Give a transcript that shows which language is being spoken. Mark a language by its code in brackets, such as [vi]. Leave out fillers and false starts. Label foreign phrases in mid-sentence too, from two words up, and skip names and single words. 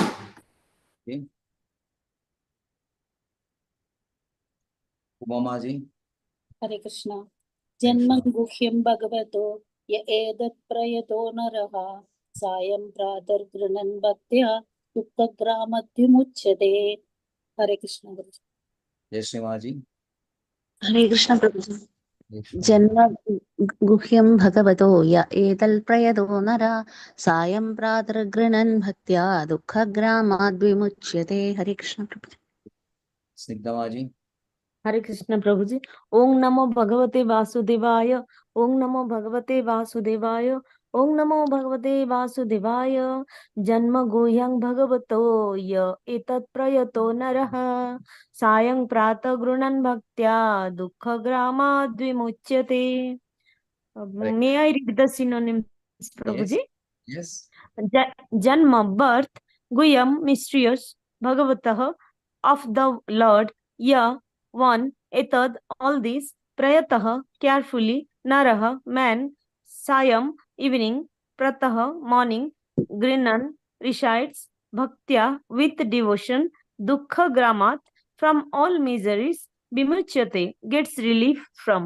[en] Okay. Uma Maji. Hare Krishna. Hare Janmam Krishna. [sa] गुह्यं भगवतो य एतत् प्रयतो नरः सायं प्रातर् गृणन् भक्त्या दुःख ग्रामाद्विमुच्यते. [en] Hare Krishna. Jai Shri Maji. [hi] हरे कृष्ण प्रभु [en] Hare Krishna. [sa] जन्म गुह्यं भगवतो य एतल्प्रयतो नरा सायं प्रातर्गृणन् भक्त्या दुःखग्रामाद्विमुच्यते हरे कृष्ण प्रभु [en] Snigdha Maji. [hi] हरे कृष्ण प्रभु जी। [sa] ओम नमो भगवते वासुदेवाय। ओम नमो भगवते वासुदेवाय। ओम नमो भगवते वासुदेवाय। जन्म गुह्यं भगवतो य एतत् प्रयतो नरः सायं प्रातः गृह्णन् भक्त्या दुःखग्रामाद् विमुच्यते। [en] May I read the synonyms, Prabhuji? Yes. Janma, birth, Guyam, mysterious, Bhagavatah, of the Lord, Ya, one, Etad, all these, Prayatah, carefully, Naraha, man, Sayam, evening, Pratah, morning, Grinan, recites, Bhaktya, with devotion, [sa] दुःख ग्रामात्, [en] from all miseries, Vimuchyate, gets relief from.